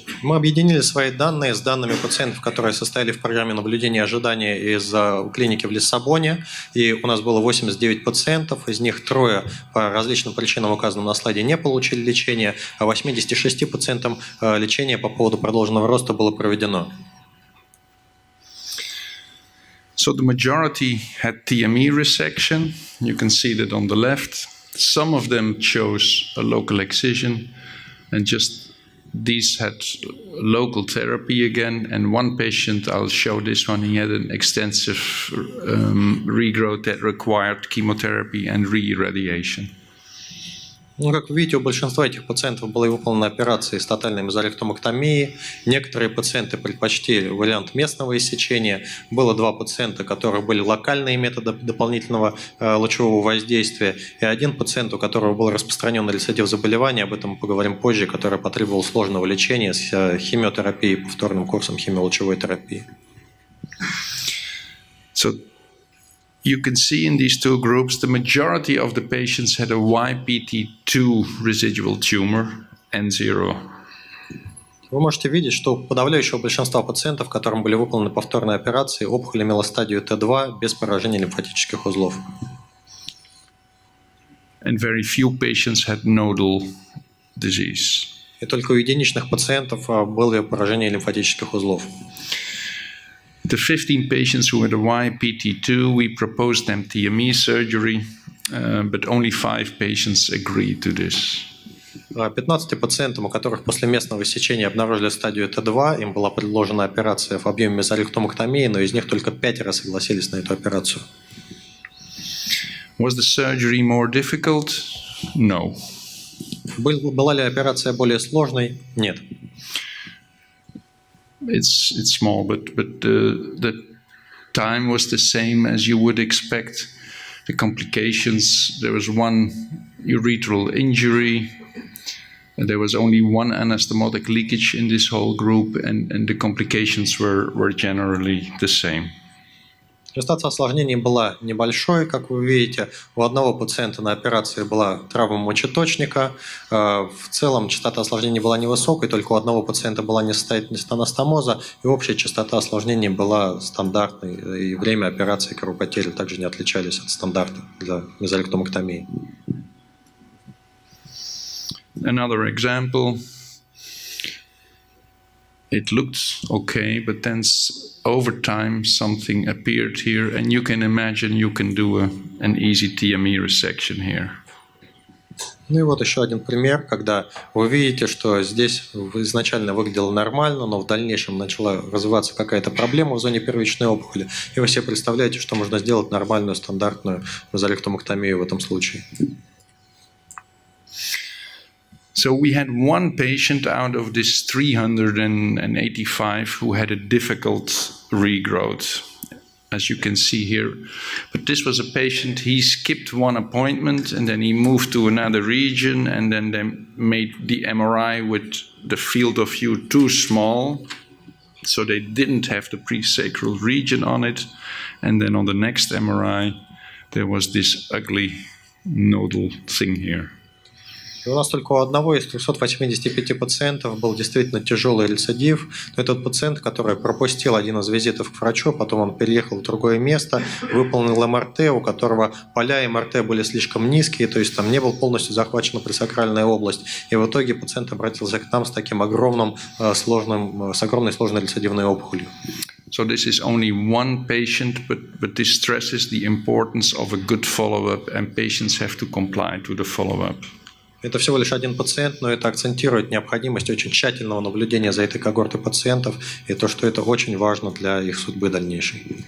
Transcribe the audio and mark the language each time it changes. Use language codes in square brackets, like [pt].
[ru] Мы объединили свои данные с данными пациентов, которые состояли в программе наблюдения и ожидания из клиники в Лиссабоне. И у нас было 89 пациентов, из них 3 по различным причинам, указанным на слайде, не получили лечение, а 86 пациентам лечение по поводу продолженного роста было проведено. [en] So the majority had TME resection. You can see that on the left. Some of them chose a local excision, and just these had local therapy again. And one patient, I'll show this one, he had an extensive regrowth that required chemotherapy and re-irradiation. [ru] Ну, как вы видите, у большинства этих пациентов была выполнена операция с тотальной мезоректомэктомией. Некоторые пациенты предпочли вариант местного иссечения. Было 2 пациента, у которых были локальные методы дополнительного лучевого воздействия. И 1 пациент, у которого был распространенный рецидив заболевания, об этом мы поговорим позже, который потребовал сложного лечения с химиотерапией, повторным курсом химиолучевой терапии. [en] So you can see in these 2 groups, the majority of the patients had a YPT2 residual tumor, N0. [ru] Вы можете видеть, что у подавляющего большинства пациентов, которым были выполнены повторные операции, опухоль имела стадию Т2 без поражения лимфатических узлов. [en] And very few patients had nodal disease. [ru] И только у единичных пациентов было поражение лимфатических узлов. [en] The 15 patients who had a YPT2, we proposed them TME surgery, but only 5 patients agreed to this. [ru] 15 пациентам, у которых после местного иссечения обнаружили стадию Т2, им была предложена операция в объеме мезоректомэктомии, но из них только 5 согласились на эту операцию. [en] Was the surgery more difficult? No. [ru] Была ли операция более сложной? Нет. [en] It's small, but the time was the same as you would expect. The complications, there was 1 urethral injury, and there was only 1 anastomotic leakage in this whole group, and the complications were generally the same. [ru] Частота осложнений была небольшой, как вы видите. У одного пациента на операции была травма мочеточника. В целом частота осложнений была невысокой, только у одного пациента была несостоятельность анастомоза, и общая частота осложнений была стандартной, и время операции кровопотери также не отличались от стандарта для мезоректомэктомии. [en] Another example. It looked okay, but then over time something appeared here, and you can imagine you can do an easy TME resection here. [ru] Ну и вот еще один пример, когда вы видите, что здесь изначально выглядело нормально, но в дальнейшем начала развиваться какая-то проблема в зоне первичной опухоли, и вы себе представляете, что можно сделать нормальную стандартную мезоректомэктомию в этом случае. [en] So we had 1 patient out of this 385 who had a difficult regrowth, as you can see here. But this was a patient, he skipped 1 appointment and then he moved to another region, and then they made the MRI with the field of view too small, so they didn't have the presacral region on it. And then on the next MRI, there was this ugly nodal thing here. [ru] И у нас только у одного из 385 пациентов был действительно тяжелый рецидив. Но этот пациент, который пропустил один из визитов к врачу, потом он переехал в другое место, выполнил МРТ, у которого поля МРТ были слишком низкие, то есть там не был полностью захвачена пресакральная область. И в итоге пациент обратился к нам с таким огромной сложной рецидивной опухолью. [en] So this is only one patient, but this stresses the importance of a good follow-up, and patients have to comply to the follow-up. [ru] Это всего лишь один пациент, но это акцентирует необходимость очень тщательного наблюдения за этой когортой пациентов и то, что это очень важно для их судьбы дальнейшей.